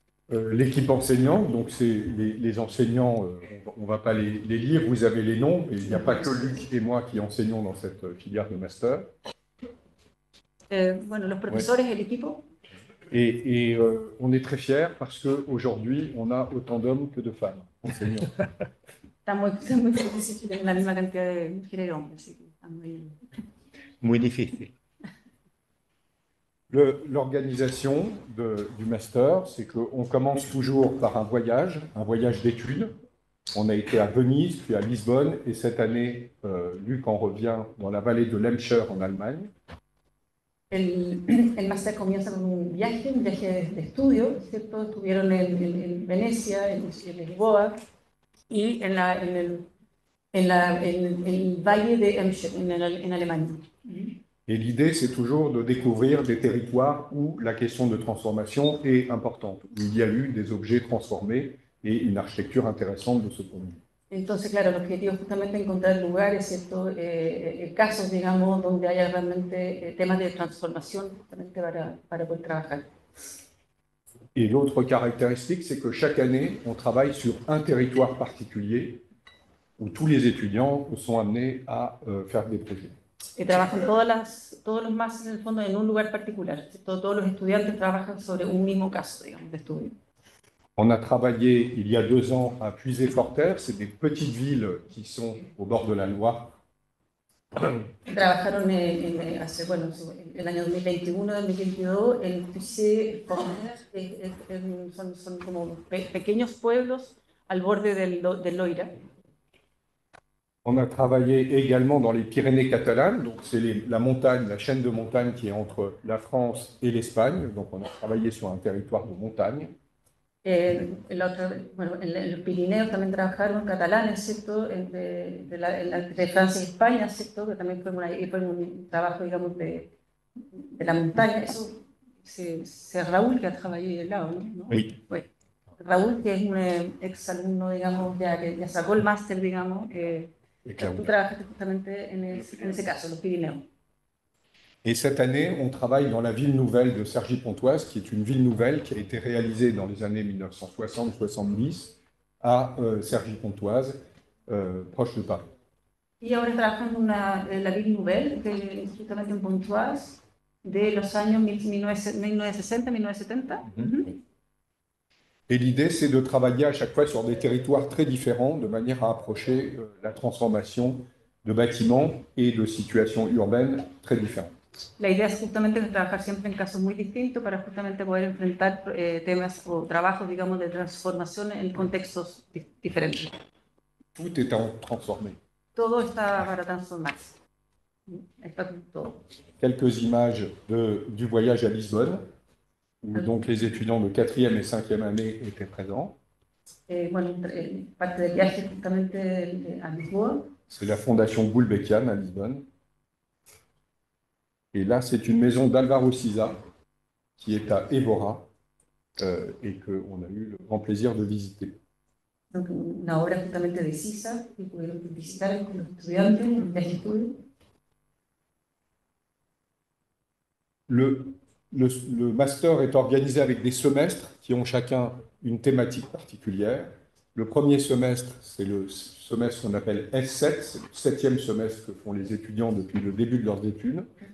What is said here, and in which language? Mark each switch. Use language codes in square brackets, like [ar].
[fr] L'équipe enseignante, donc c'est les enseignants, on ne va pas les lire, vous avez les noms, mais il n'y a pas que Luc et moi qui enseignons dans cette filière de master. [es] Bueno, los profesores, el equipo. [fr] Et on est très fiers parce qu'aujourd'hui, on a autant d'hommes que de femmes enseignants. [es] Estamos muy felices que tenemos la misma cantidad de mujeres y hombres, así que estamos muy... Muy difícil. [fr] L'organisation du master, c'est qu'on commence toujours par un voyage d'études. On a été à Venise, puis à Lisbonne, et cette année, Luc en revient dans la vallée de Lemscher en Allemagne. [es] El máster comienza con un viaje de estudio, ¿cierto? Estuvieron en Venecia, en Lisboa y en el valle de Emscher, en Alemania. [fr] Et l'idée, c'est toujours de découvrir des territoires où la question de transformation est importante, où il y a eu des objets transformés et une architecture intéressante de ce point de vue. [es] Entonces, claro, el objetivo es justamente encontrar lugares, ¿cierto? Casos, digamos, donde haya realmente temas de transformación justamente para poder trabajar. [fr] Et l'autre caractéristique, c'est que chaque année, on travaille sur un territoire particulier où tous les étudiants sont amenés à faire des projets. [es] Trabajan todos los másteres en el fondo en un lugar particular, ¿cierto? Todos los estudiantes trabajan sobre un mismo caso, digamos, de estudio. [fr] On a travaillé il y a 2 ans à Puisé-Forterre, c'est des petites villes qui sont au bord de la Loire. [es] Trabajaron hace, bueno, el año 2021-2022 en Puisé-Forterre, son como pequeños pueblos al borde del Loira. [fr] On a travaillé également dans les Pyrénées catalanes, donc c'est la montagne, la chaîne de montagne qui est entre la France et l'Espagne, donc on a travaillé sur un territoire de montagne. [es] Bueno, en los Pirineos también trabajaron catalanes, ¿cierto? De Francia y España, ¿cierto? Que también fue un trabajo, digamos, de la montaña. Eso, [fr] c'est [es] Raúl que ha trabajado ahí del lado, ¿no? [fr] Oui. [es] Bueno, Raúl, que es un ex alumno, digamos, que ya sacó el máster, digamos, tú trabajaste justamente en ese caso, los Pirineos. [fr] Et cette année, on travaille dans la ville nouvelle de Cergy-Pontoise, qui est une ville nouvelle qui a été réalisée dans les années 1960-70 à Cergy-Pontoise, proche de Paris. [es] Y ahora trabajan en la ville nouvelle, que es justamente en Pontoise, de los años 1960-1970. [fr] Et l'idée, c'est de travailler à chaque fois sur des territoires très différents, de manière à approcher la transformation de bâtiments et de situations urbaines très différentes. [es] La idea es justamente trabajar siempre en casos muy distintos para justamente poder enfrentar temas o trabajos, digamos, de transformación en contextos diferentes. [fr] Tout est à transformer. [es] Todo está para transformarse. Está todo. [fr] Quelques images du voyage à Lisbonne, où donc les étudiants de 4e et 5e année étaient présents. [es] Bueno, parte del viaje justamente a Lisboa. [fr] C'est la fondation Gulbenkian à Lisbonne. Et là, c'est une maison d'Alvaro Siza, qui est à Évora, et qu'on a eu le grand plaisir de visiter. [es] Donc, una obra justamente de Sisa, que pudieron visitar con los estudiantes en viaje estudio. [fr] Le master est organisé avec des semestres qui ont chacun une thématique particulière. Le premier semestre, c'est le semestre qu'on appelle S7, c'est le 7e semestre que font les étudiants depuis le début de leurs études.